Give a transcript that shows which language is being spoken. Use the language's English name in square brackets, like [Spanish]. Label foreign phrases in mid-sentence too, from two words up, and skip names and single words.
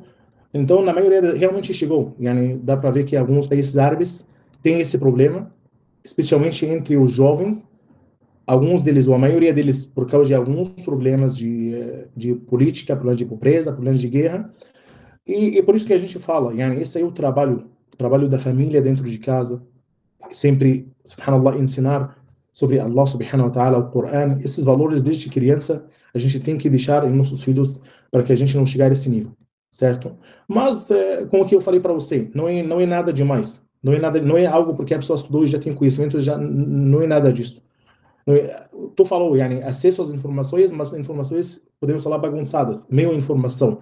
[Portuguese] Então, na maioria, realmente chegou. Dá para ver que alguns países árabes têm esse problema, especialmente entre os jovens, alguns deles, ou a maioria deles, por causa de alguns problemas de política, problemas de pobreza, problemas de guerra. E por isso que a gente fala, yani, esse aí é o trabalho da família dentro de casa, sempre, subhanallah, ensinar sobre [Arabic] الله سبحانه وتعالى, [Portuguese] o Coran, esses valores desde criança, a gente tem que deixar em nossos filhos para que a gente não chegar a esse nível, certo? Mas, como que eu falei para você, não é nada demais, não é algo porque a pessoa estudou e já tem conhecimento, já não é nada disso. Tu falou, yani, acesso às informações, mas informações, podemos falar, bagunçadas, meio informação.